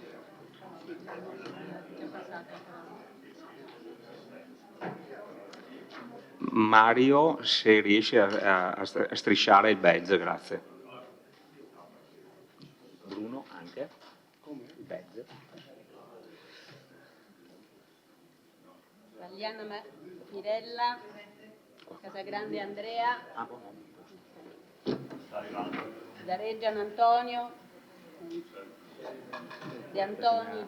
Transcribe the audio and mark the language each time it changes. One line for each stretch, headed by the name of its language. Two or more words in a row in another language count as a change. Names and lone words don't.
Italian: Mario, se riesci a strisciare il badge, grazie. Bruno anche? Il badge. Vagliana Mirella, Casagrande Andrea, Zareggian Antonio, De Antoni